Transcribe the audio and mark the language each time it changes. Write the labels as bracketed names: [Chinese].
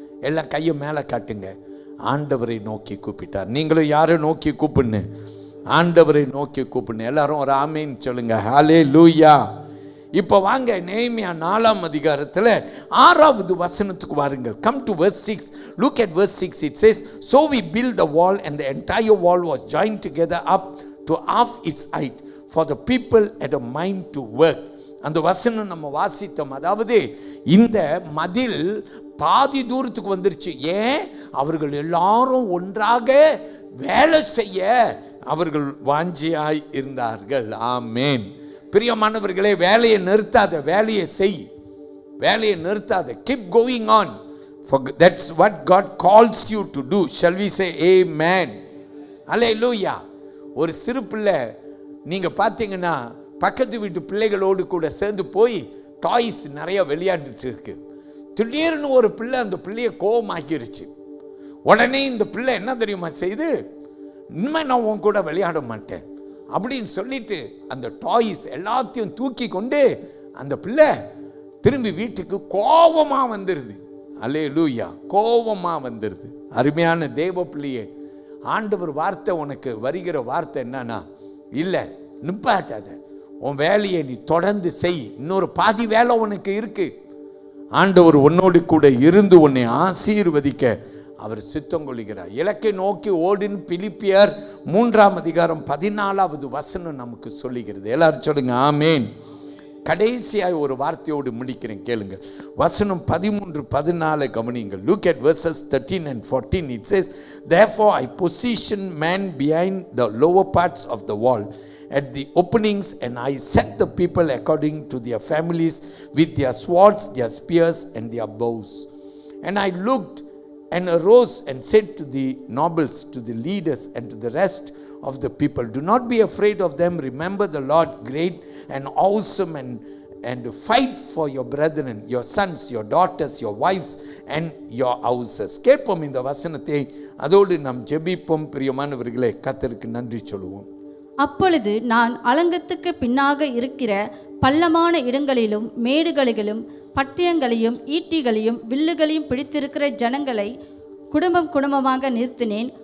[Tamil] எல்லாம் கையை மேலே காட்டுங்க. ஆண்டவரை நோக்கி கூப்பிட்டார். நீங்களும் யாரை நோக்கி கூப்பிடுங்க? ஆண்டவரை நோக்கி கூப்பிடுங்க. எல்லாரும் ஒரு ஆமேன் சொல்லுங்க. ஹல்லேலூயா. இப்போ வாங்க நெகேமியா 4ஆம் அதிகாரத்தில் 6வது வசனத்துக்கு வாருங்கள். [English] Come to verse 6. Look at verse 6. It says, so we built the wall and the entire wall was joined together up to half its height, for the people had a mind to work. [Tamil] அந்த வசனம் நம்ம வாசித்தோம். அதாவது இந்த மதில் பாதி தூரத்துக்கு வந்துருச்சு. ஏன்? அவர்கள் எல்லாரும் ஒன்றாக வேலை செய்ய அவர்கள் வாஞ்சியாய் இருந்தார்கள். ஆமென். பிரியமானவர்களே, வேலையை நிறுத்தாத, வேலையை செய். வேலையை நிறுத்தாத. [English] keep going on, for that's what God calls you to do. Shall we say amen? Hallelujah. [Tamil] ஒரு சிறு பிள்ளை நீங்க பாத்தீங்கன்னா பக்கத்து வீட்டு பிள்ளைகளோடு கூட சேர்ந்து போய் டாய்ஸ் நிறைய விளையாடிட்டு இருக்கு. திடீர்னு ஒரு பிள்ளை அந்த பிள்ளைய கோவமாக்கிருச்சு. உடனே இந்த பிள்ளை என்ன தெரியுமா செய்து, இனிமே நான் உன் கூட விளையாட மாட்டேன் அப்படின்னு சொல்லிட்டு அந்த டாய்ஸ் எல்லாத்தையும் தூக்கி கொண்டு அந்த பிள்ளை திரும்பி வீட்டுக்கு கோபமா வந்துருது. அல்லேலூயா. கோபமா வந்துருது. அருமையான தேவ பிள்ளையே, ஆண்டவர் வார்த்தை உனக்கு வருகிற வார்த்தை என்னன்னா, இல்லை நிப்பாட்டாத, உன் வேலையை நீ தொடர்ந்து செய், இன்னொரு பாதி வேலை உனக்கு இருக்கு. ஆண்டவர் உன்னோடு கூட இருந்து உன்னை ஆசீர்வதிக்க அவர் சித்தம் கொள்கிறார். இலக்கை நோக்கி ஓடின் பிலிப்பியர் 3:14 நமக்கு சொல்லுகிறது. எல்லாரும் சொல்லுங்க ஆமேன். கடைசியாய் ஒரு வார்த்தையோடு முடிக்கிறேன், கேளுங்க. வசனம் 13-14 கவனிங்கள். [English] Look at verses 13 and 14. It says, therefore I position men behind the lower parts of the wall at the openings, and I set the people according to their families with their swords, their spears, and their bows. And I looked and arose and said to the nobles, to the leaders, and to the rest of the people, do not be afraid of them. Remember the Lord great and awesome, and fight for your brethren, your sons, your daughters, your wives, and your houses. [Tamil] கேட்போம் இந்த வசனத்தை, அதோடு நாம் ஜெபிப்போம். பிரியமானவர்களே, கர்த்தருக்கு நன்றி சொல்லுவோம். அப்பொழுது நான் அலங்கத்துக்கு பின்னாக இருக்கிற பள்ளமான இடங்களிலும் மேடுகளிலும் பட்டயங்களையும் ஈட்டிகளையும் வில்லுகளையும் பிடித்திருக்கிற ஜனங்களை குடும்பம் குடும்பமாக நிறுத்தினேன்.